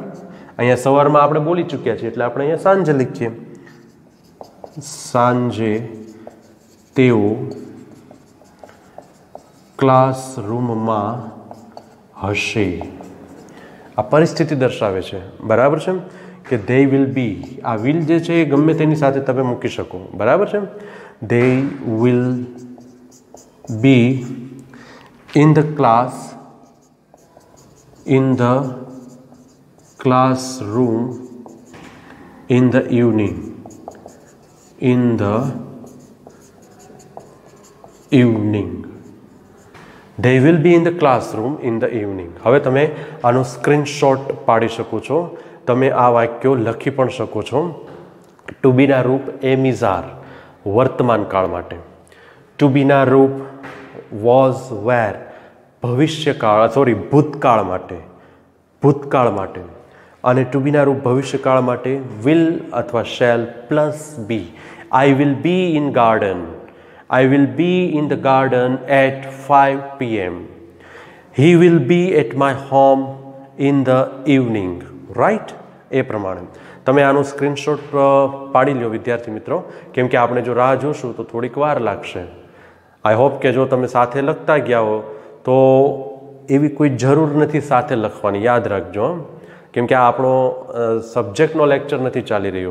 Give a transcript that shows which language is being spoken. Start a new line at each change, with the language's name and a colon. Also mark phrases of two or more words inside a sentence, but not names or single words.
Gujarati: અહીંયા સવારમાં આપણે બોલી ચૂક્યા છીએ એટલે આપણે અહીંયા સાંજે લખીએ. સાંજે તેઓ ક્લાસરૂમમાં હશે. આ પરિસ્થિતિ દર્શાવે છે. બરાબર છે કે
English: they will be.
Gujarati: આ will જે છે એ ગમે તેની સાથે તમે મૂકી શકો. બરાબર છે.
English: they will be in the classroom in the evening. They will be in the classroom in the evening.
Gujarati: હવે તમે આનો સ્ક્રીનશોટ પાડી શકો છો. તમે આ વાક્યો લખી પણ શકો છો. ટુ બીના રૂપ
English: am is are
Gujarati: વર્તમાન કાળ માટે. ટુ બીના રૂપ
English: was were
Gujarati: ભવિષ્યકાળ ભૂતકાળ માટે. અને ટુ બીના રૂપ ભવિષ્યકાળ માટે વિલ અથવા
English: shall plus be. I will be in garden. I will be in the garden at 5 p.m. He will be at my home in the evening. Right?
Gujarati: એ પ્રમાણે તમે આનો સ્ક્રીનશોટ પાડી લો વિદ્યાર્થી મિત્રો, કેમ કે આપણે જો રાહ જોશું તો થોડીક વાર લાગશે.
English: I hope
Gujarati: કે જો તમે સાથે લખતા ગયા હો તો એવી કોઈ જરૂર નથી સાથે લખવાની, યાદ રાખજો. કેમ કે આ આપણો સબ્જેક્ટનો લેક્ચર નથી ચાલી રહ્યો.